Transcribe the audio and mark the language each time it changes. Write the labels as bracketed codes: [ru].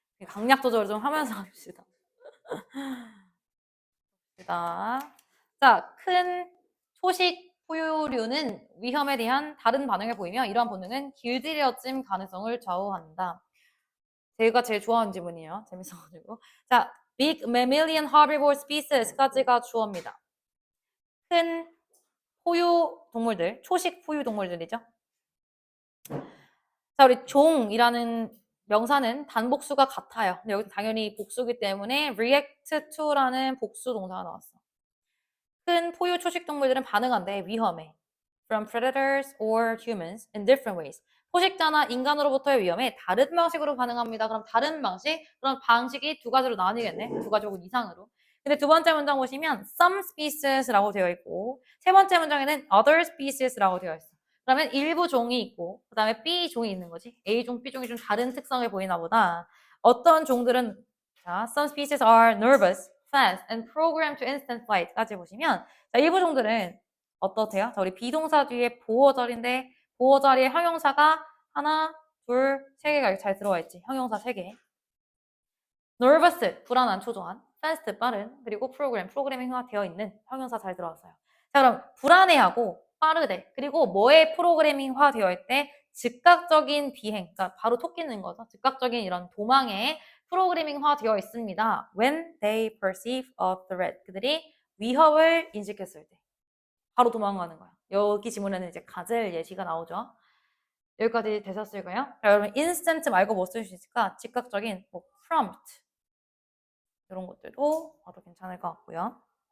[ko] 강약 조절 좀 하면서 합시다. 자, 큰 초식 포유류는 위험에 대한 다른 반응을 보이며 이러한 본능은 길들여짐 가능성을 좌우한다. 제가 제일 좋아하는 지문이에요. 재밌어가지고. 자, big mammalian herbivore species까지가 주어입니다. 큰 포유 동물들, 초식 포유 동물들이죠. 자, 우리 종이라는 명사는 단복수가 같아요. 근데 여기 당연히 복수기 때문에 react to라는 복수 동사가 나왔어. 큰 포유 초식 동물들은 반응한대. 위험해. [en] From predators or humans in different ways. [ko] 포식자나 인간으로부터의 위험에 다른 방식으로 반응합니다. 그럼 다른 방식? 그럼 방식이 두 가지로 나뉘겠네. 두 가지 혹은 이상으로. 근데 두 번째 문장 보시면 some species라고 되어 있고 세 번째 문장에는 other species라고 되어 있어. 그러면 일부 종이 있고 그 다음에 B 종이 있는 거지. A 종, B 종이 좀 다른 특성을 보이나 보다. 어떤 종들은 자, [en] some species are nervous, fast, and programmed to instant flight [ko] 까지 보시면 자, 일부 종들은 어떻대요? 자, 우리 비동사 뒤에 보어절인데 보어절의 형용사가 하나, 둘, 세 개가 잘 들어와 있지. 형용사 세 개. nervous, 불안한, 초조한. fast, 빠른. 그리고 프로그래밍화 되어 있는 형용사 잘 들어왔어요. 자, 그럼 불안해하고 빠르대. 그리고 뭐에 프로그래밍화 되어 있대? 즉각적인 비행. 그러니까 바로 토끼는 거죠. 즉각적인 이런 도망에 프로그래밍화 되어 있습니다. [en] When they perceive a threat. [ko] 그들이 위협을 인식했을 때. 바로 도망가는 거야. 여기 지문에는 이제 가젤 예시가 나오죠. 여기까지 되셨을까요? 자, 여러분 instant 말고 뭐 쓸 수 있을까? 즉각적인 뭐 prompt 이런 것들도 봐도 괜찮을 것 같고요.